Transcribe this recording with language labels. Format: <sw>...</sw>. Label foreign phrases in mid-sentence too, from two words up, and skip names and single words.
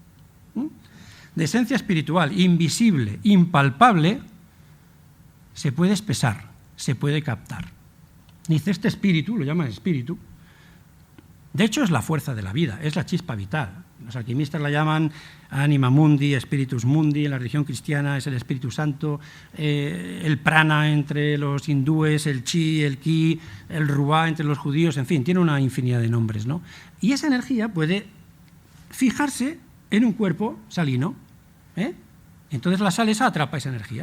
<es>De esencia espiritual, invisible, impalpable, se puede espesar, se puede captar. Dice, este espíritu, lo llaman espíritu, de hecho es la fuerza de la vida, es la chispa vital. Los alquimistas la llaman</es> <la>anima mundi, spiritus mundi,</la> <es>en la religión cristiana es el Espíritu Santo, el prana entre los hindúes, el chi, el ki, el ruá entre los judíos, en fin, tiene una infinidad de nombres, ¿no? Y esa energía puede fijarse en un cuerpo salino, entonces la sal esa atrapa esa energía.</es>